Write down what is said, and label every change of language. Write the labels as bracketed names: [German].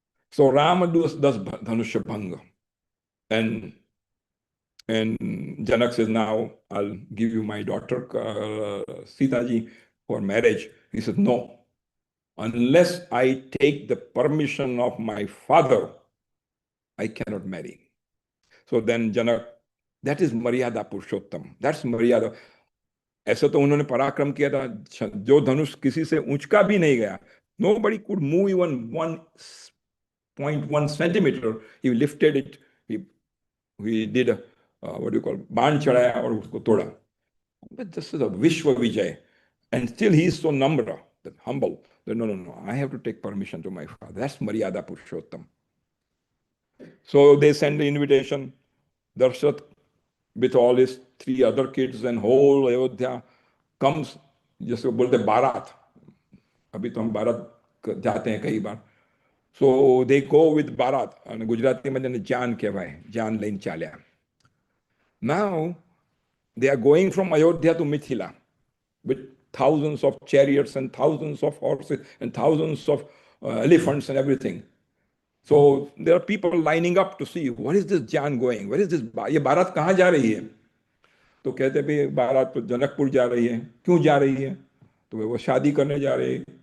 [English] So Rama does Dhanusha Bhanga. And Janak says, now I'll give you my daughter Sita ji for marriage. He says, no, unless I take the permission of my father, I cannot marry. So then Janak, that is Maryada Purushottam. That's Maryada. [Hindi] ऐसा तो उन्होंने पराक्रम किया था, जो धनुष किसी से ऊंचका भी नहीं गया. [English] Nobody could move even 1.1 centimeter. He lifted it. He did a, what do you call, [Hindi] बाण चढ़ाया और उसको तोड़ा. [English] But this is a Vishwa Vijay. And still he is so number, humble. That, no, I have to take permission to my father. That's Maryada Purushottam. So they send the invitation. Darshat, with all his 3 other kids and whole Ayodhya, comes, just बोलते बारात. [Hindi] अभी तो हम बारात जाते हैं कई बार. [English] So they go with Bharat, and Gujarati में [Gujarati] जान कहवाए, जान लेन चाल्या. [English] Now they are going from Ayodhya to Mithila with thousands of chariots and thousands of horses and thousands of elephants and everything. So there are people lining up to see, where is this Jan going? Where is this? [Hindi] ये बारात कहाँ जा रही है? तो कहते भी बारात तो जनकपुर जा रही है. क्यों जा रही है? तो वो शादी करने जा रहे हैं.